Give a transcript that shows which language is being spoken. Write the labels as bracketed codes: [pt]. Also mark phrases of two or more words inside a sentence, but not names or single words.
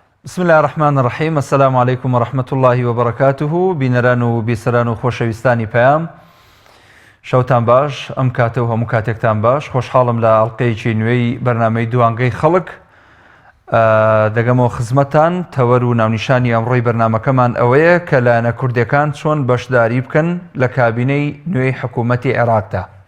[ar] بسم الله الرحمن الرحیم. السلام علیکم ورحمة الله وبرکاته. [ckb] بینەران و بیسەران و خۆشەویستانی پەیام، شەوتان باش، ئەم کاتە و هەموو کاتێکتان باش. خۆشحاڵم لە ئەڵقەیەکی نوێی بەرنامەی دوانگەی خەڵک دەگەمەوە خزمەتان. تەوەر و ناونیشانی ئەمڕۆی بەرنامەکەمان ئەوەیە کە لایەنە کوردەکان چۆن بەشداری بکەن لە کابینەی نوێی حکوومەتی عێراقدا.